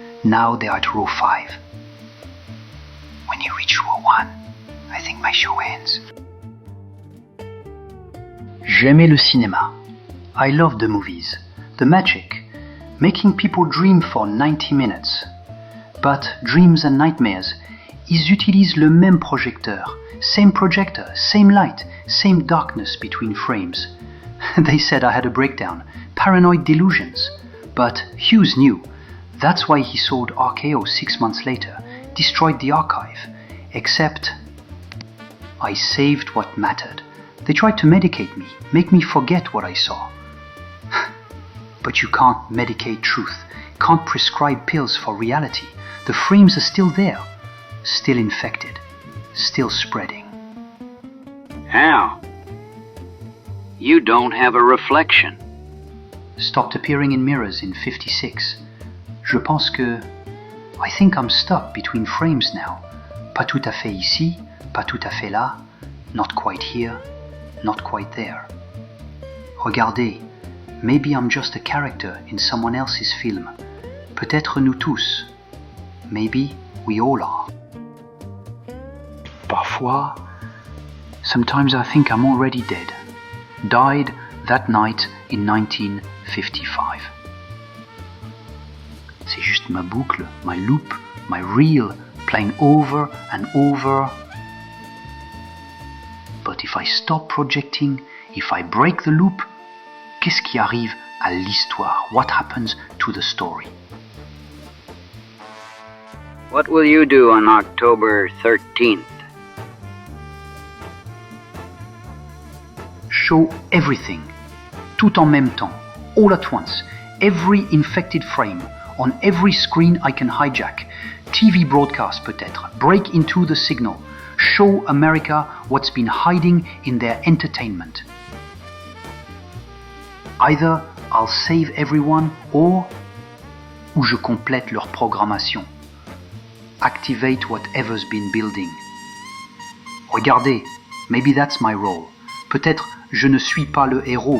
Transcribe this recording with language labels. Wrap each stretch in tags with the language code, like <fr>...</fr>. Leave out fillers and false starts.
<en>Now they're at row 5. When you reach row 1, I think my show ends.</en> <fr>J'aimais le cinéma.</fr> <en>I loved the movies, the magic, making people dream for 90 minutes. But dreams and nightmares,</en> <fr>ils utilisent le même projecteur,</fr> <en>same light, same darkness between frames. They said I had a breakdown, paranoid delusions. But Hughes knew. That's why he sold RKO 6 months later, destroyed the archive. Except I saved what mattered. They tried to medicate me, make me forget what I saw. But you can't medicate truth, can't prescribe pills for reality. The frames are still there, still infected, still spreading. How? You don't have a reflection. Stopped appearing in mirrors in 56.</en> <fr>Je pense que...</fr> <en>I think I'm stuck between frames now.</en> <fr>Pas tout à fait ici, pas tout à fait là,</fr> <en>not quite here, not quite there.</en> <fr>Regardez,</fr> <en>maybe I'm just a character in someone else's film.</en> <fr>Peut-être nous tous.</fr> <en>Maybe we all are.</en> <fr>Parfois,</fr> <en>sometimes I think I'm already dead. Died that night in 1955.</en> <fr>C'est juste ma boucle,</fr> <en>my loop, my reel, playing over and over. But if I stop projecting, if I break the loop,</en> <fr>qu'est-ce qui arrive à l'histoire?</fr> <en>What happens to the story? What will you do on October 13th? Show everything,</en> <fr>tout en même temps,</fr> <en>all at once, every infected frame, on every screen I can hijack, TV broadcast</en> <fr>peut-être,</fr> <en>break into the signal, show America what's been hiding in their entertainment. Either I'll save everyone</en> <fr>ou je complète leur programmation.</fr> <en>Activate whatever's been building.</en> <fr>Regardez,</fr> <en>maybe that's my role.</en> <fr>Peut-être je ne suis pas le héros.</fr>